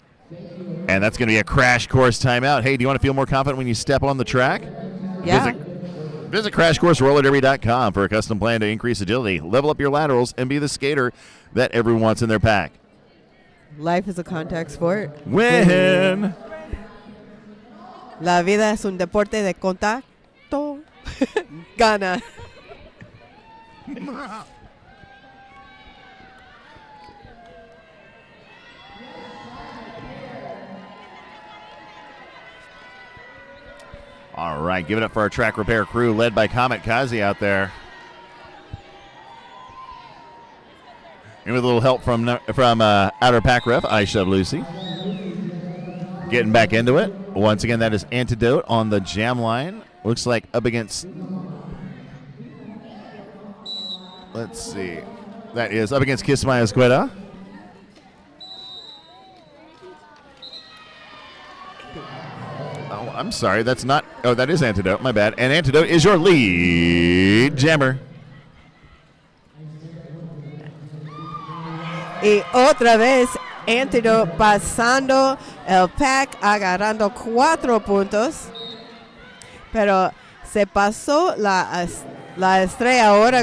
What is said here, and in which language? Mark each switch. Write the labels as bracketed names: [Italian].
[English] And that's going to be a crash course timeout. Hey, do you want to feel more confident when you step on the track? Yeah. Visit CrashCourseRollerDerby.com for a custom plan to increase agility, level up your laterals, and be the skater that everyone wants in their pack. Life is a contact sport. Win! [Spanish] La vida es un deporte de contacto. Gana. [English] All right, give it up for our track repair crew led by Comet Kazi out there. And with a little help from Outer Pack Ref, I Shove Lucy. Getting back into it. Once again, that is Antidote on the jam line. Looks like up against, let's see, that is up against Kiss My Escuela. Oh, I'm sorry, that's not, oh, that is Antidote, my bad. And Antidote is your lead jammer. [Spanish] Y otra vez, Antidote pasando el pack, agarrando 4 puntos. Pero se pasó la estrella ahora.